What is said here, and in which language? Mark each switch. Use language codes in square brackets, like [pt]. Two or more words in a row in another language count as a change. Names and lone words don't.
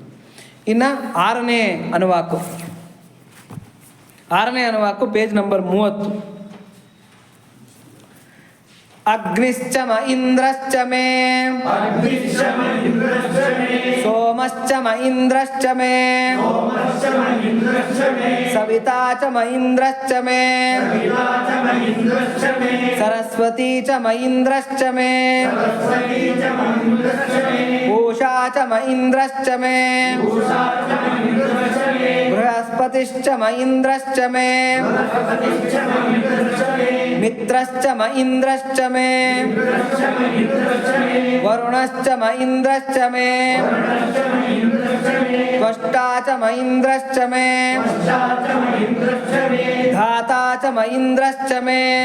[kn] ಇನ್ನು 6ನೇ ಅನುವಾಕು, 6ನೇ ಅನುವಾಕು [en] page number [kn] 30. [sa] ಅಗ್ನಿಶ್ಚ ಮ ಇಂದ್ರಶ್ಚ ಮೇ ಸೋಮಶ್ಚ ಮ ಇಂದ್ರಶ್ಚ ಮೇ ಸವಿತಾ ಚ ಮ ಇಂದ್ರಶ್ಚ ಮೇ ಸರಸ್ವತಿ ಚ ಮ ಇಂದ್ರಶ್ಚ ಮೇ ಪೂಷಾ ಚ ಮ ಇಂದ್ರಶ್ಚ ಮೇ ಬೃಹಸ್ಪತಿಶ್ಚ ಮ ಇಂದ್ರಶ್ಚ ಮೇ ಮಿತ್ರಶ್ಚ ಮ ಇಂದ್ರಶ್ಚ ಮೇ ವರುಣಶ್ಚ ಮ ಇಂದ್ರಶ್ಚ ಮೇ ತ್ವಷ್ಟಾ ಚ ಮ ಇಂದ್ರಶ್ಚ ಮೇ ಧಾತಾ ಚ ಮ ಇಂದ್ರಶ್ಚ ಮೇ